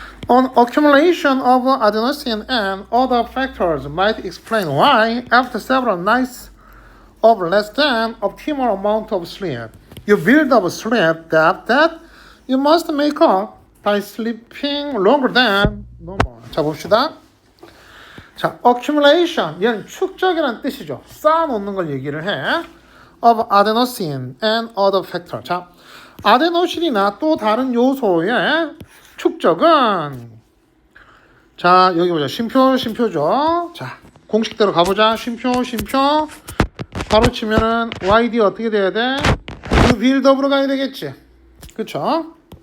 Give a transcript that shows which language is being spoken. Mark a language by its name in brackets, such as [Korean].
[English] An accumulation of adenosine and other factors might explain why, after several nights of less than optimal amount of sleep, you build up sleep debt that you must make up by sleeping longer than normal. [Korean] 자, 봅시다. 자, accumulation, 얘는 축적이라는 뜻이죠. 쌓아놓는 걸 얘기를 해. [English] of adenosine and other factor. [Korean] 자, 아데노신이나 또 다른 요소의 축적은 자, 여기 보자. 쉼표죠. 자, 공식대로 가보자. 쉼표 바로 치면은 YD 어떻게 돼야 돼? 그 빌드업으로 가야 되겠지. 그쵸?